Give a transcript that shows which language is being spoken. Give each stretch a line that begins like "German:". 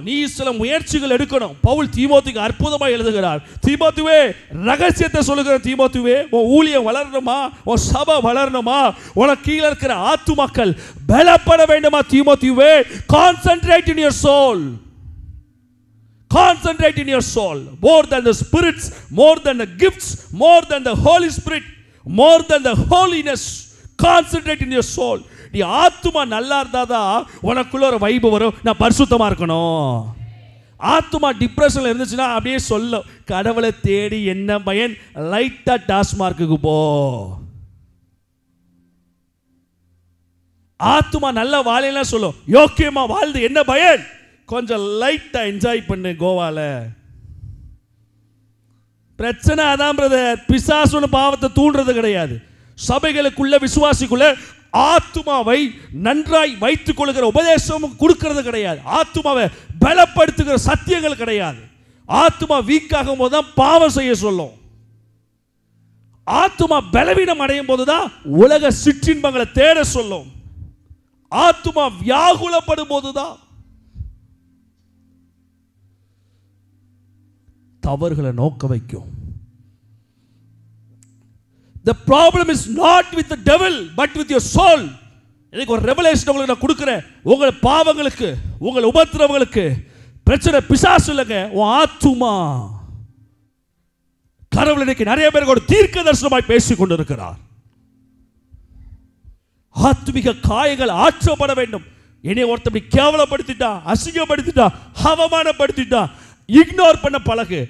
Tamil: நீ சில முயற்சிகள் எடுக்கணும். பவுல் தீமோத்தேயுக்கு அற்புதமாக எழுதுகிறார், தீமோத்தேயுவே ரகசியத்தை சொல்லுகிற தீமோத்தேயுவே, உன் ஊழியம் வளரணுமா, உன் சபை வளரணுமா, உனக்கு கீழே இருக்கிற ஆத்துமாக்கள் பலப்பட வேண்டுமா?
English: தீமோத்தேயுவே, concentrate in your soul. Concentrate in your soul more than the spirits, more than the gifts, more than the Holy Spirit, more than the holiness. Concentrate in your soul.
Tamil: நீ ஆத்துமா நல்லா இருந்தாதான் உனக்குள்ள ஒரு வைபு வரும், நான் பரிசுத்தமா இருக்கணும். ஆத்துமா டிப்ரெஷன்ல இருந்துச்சுன்னா அப்படியே சொல்ல, கடவுளை தேடி என்ன பயன், லைட்டா டாஸ்மார்க்குக்கு போ. ஆத்துமா நல்லா வாழல சொல்லும், யோக்கியமா வாழ்ந்து என்ன பயன், கொஞ்சம் லைட்டா என்ஜாய் பண்ணு கோவால. பிரச்சனை அதான் பிரதர், பிசாசுன்னு பாவத்தை தூண்டுறது கிடையாது. சபைகளுக்குள்ள விசுவாசிக்குள்ள ஆத்துமாவை நன்றாய் வைத்துக் கொள்கிற உபதேசம் கொடுக்கிறது கிடையாது. ஆத்துமாவை பலப்படுத்துகிற சத்தியங்கள் கிடையாது. ஆத்துமா வீக்காகும் போது தான் பாவம் செய்ய சொல்லும். ஆத்துமா பலவீனம் அடையும் போதுதான் உலக சிற்றின்பங்களை தேட சொல்லும். ஆத்துமா வியாகுலப்படும் போதுதான் தவறுகளை நோக்க வைக்கும்.
English: The problem is not with the devil but with your soul.
Tamil: எனக்கு ஒரு ரெவலேஷன் உங்களுக்கு நான் கொடுக்கிறேன். உங்கள் பாவங்களுக்கு, உங்கள் உபத்திரவங்களுக்கு பிரச்சனை பிசாசு இல்லைங்க, உன் ஆத்துமா. கடவுள் இன்னைக்கு நிறைய பேருக்கு ஒரு தீர்க்க தரிசனமாய் பேசிக் கொண்டிருக்கிறார். ஆத்மிக காயங்கள் ஆற்றப்பட வேண்டும். என்னை ஒருத்தப்படி கேவலப்படுத்திட்டான், அசிங்கப்படுத்திட்டான், அவமானப்படுத்திட்டான், இக்னோர் பண்ண பழகு.